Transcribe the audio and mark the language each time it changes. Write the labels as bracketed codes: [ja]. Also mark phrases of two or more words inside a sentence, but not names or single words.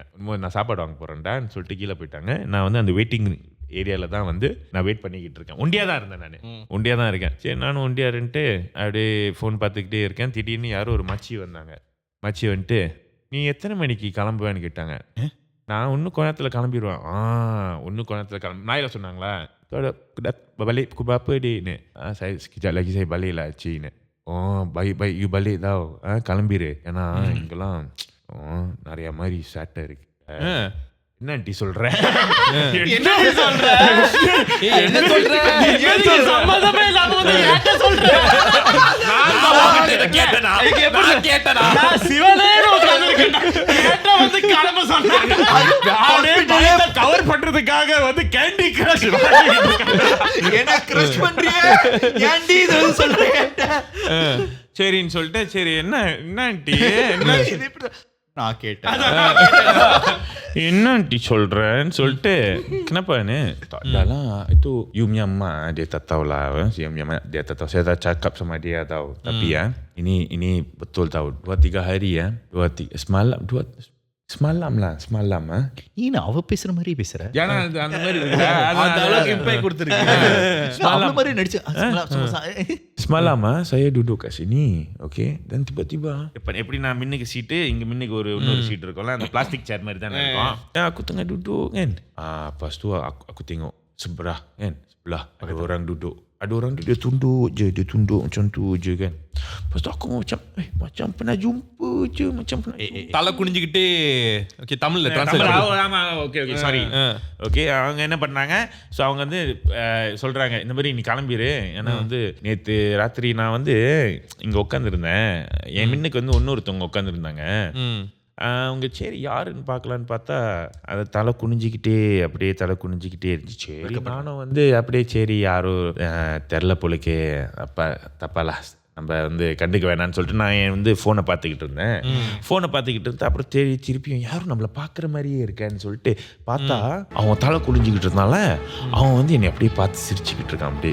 [ta] நான் சாப்பாடு வாங்க போகிறேன்டான்னு சொல்லிட்டு கீழே போயிட்டாங்க. நான் வந்து அந்த வெயிட்டிங் ஏரியாவில் தான் வந்து நான் வெயிட் பண்ணிக்கிட்டு இருக்கேன். ஒண்டியாக தான் இருந்தேன், நான் ஒண்டியாக தான் இருக்கேன். சரி நானும் ஒண்டியாருன்ட்டு அப்படியே ஃபோன் பார்த்துக்கிட்டே இருக்கேன். திடீர்னு யாரும் ஒரு மச்சி வந்தாங்க. மச்சி வந்துட்டு நீ எத்தனை மணிக்கு கிளம்புவேன்னு கேட்டாங்க. நான் இன்னும் கொஞ்ச நேரத்தில் கிளம்பிடுவேன். இன்னும் கொஞ்ச நேரத்தில் நாயில சொன்னாங்களா [ms] tu ada balik pukul berapa dik ni? Saya sekejap lagi saya balik lah cik ni. Oh baik-baik you balik tau. [ta] கிளம்பிரு ஏன்னா இங்கெல்லாம் நிறைய மாதிரி சாட்டை இருக்கு. என்னடி சொல்ற? என்ன சொல்ற? என்ன சொல்ற? சம்மதமே இல்லாம வந்து ஏன்டா சொல்ற? நான் கேட்டனா நான் சிவனே உட்கார்ந்திருக்கேன். ஏன்டா வந்து கிளம்ப சொன்னாங்க? பயத்தை கவர் பண்றதுக்காக வந்து கேண்டி கிரஷ் என்ன கிரஷ் பண்றியே ஏன்டி இது சொல்றேன் சரின்னு சொல்லிட்டு சரி என்ன ஆண்டி நான் கேட்டேன் என்ன ஆண்டி சொல்றேன்னு சொல்லிட்டு [ms] kenapa ni tak ada lah itu you punya mak dia tak tahu lah you punya mak dia tak tahu saya dah cakap sama dia tahu tapi ini betul tahu 2-3 hari semalam [ta] நீ அவ பேசுற மாதிரி பேசுற ஏன்னா அந்த மாதிரி அந்த அளவுக்கு இம்பாக்ட் கொடுத்திருக்கு. அவள மாதிரி நடிச்சு [ms] semalam saya duduk kat sini okay dan tiba-tiba [ta] எப்படி நான் மின்னுக்கு சீட்டு இங்க மின்னுக்கு இன்னொரு சீட் இருக்கும்ல அந்த பிளாஸ்டிக் சேர் மாதிரி தானே இருக்கும் aku [ms] tengah duduk kan lepas tu aku tengok sebelah ada orang duduk dia tunduk macam tu je kan. Lepas tu aku macam pernah jumpa je macam pernah [ta] தலை குனிஞ்சுக்கிட்டே ஓகே தமிழ்ல டிரான்ஸ்லேட் ஆமா [en] okay sorry okay [ta] அவங்க என்ன பண்ணாங்க ஸோ அவங்க வந்து சொல்றாங்க இந்த மாதிரி நீ கிளம்பிடு ஏன்னா வந்து நேற்று ராத்திரி நான் வந்து இங்க உட்காந்துருந்தேன் என் மின்னுக்கு வந்து இன்னொருத்தவங்க உட்காந்துருந்தாங்க அவங்க சரி யாருன்னு பார்க்கலான்னு பார்த்தா அதை தலை குனிஞ்சிக்கிட்டே இருந்துச்சு சரி நானும் வந்து அப்படியே சரி யாரும் தெரில போலுக்கே தப்பாலா நம்ம வந்து கண்டுக்க வேணான்னு சொல்லிட்டு நான் வந்து ஃபோனை பார்த்துக்கிட்டு இருந்தேன் அப்புறம் திருப்பியும் யாரும் நம்மளை பார்க்குற மாதிரியே இருக்கேன்னு சொல்லிட்டு பார்த்தா அவன் தலை குனிஞ்சிக்கிட்டு இருந்தால அவன் வந்து என்னை அப்படியே பார்த்து சிரிச்சுக்கிட்டு இருக்கான் அப்படியே.